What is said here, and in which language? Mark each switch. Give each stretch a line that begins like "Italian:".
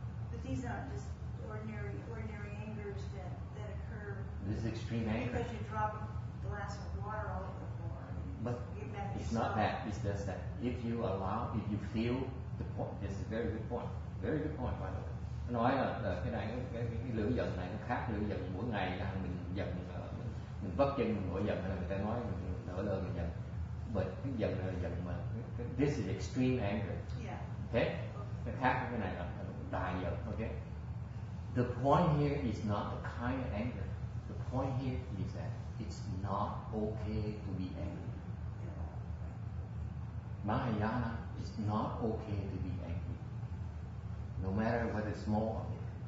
English: But these aren't just ordinary angers that occur. This is extreme anger. Because you drop a glass of water all over the floor. But it's not that. It's just that if you feel the point. This is a very good point. Very good point, by the way.
Vietnamese: Nói là cái này cái lửa giận này nó khác lửa giận mỗi ngày là mình giận mình vấp chân mình nổi giận là người ta nói mình nổi lên mình giận.
English: But
Vietnamese: cái giận là giận mà
English: this is extreme anger. Yeah. Okay?
Vietnamese: Cái khác với cái này là đại giận.
English: Okay? The point here is not the kind of anger. The point here is that it's not okay to be angry. Mahayana, it's not okay to be angry. No matter whether it's small or big.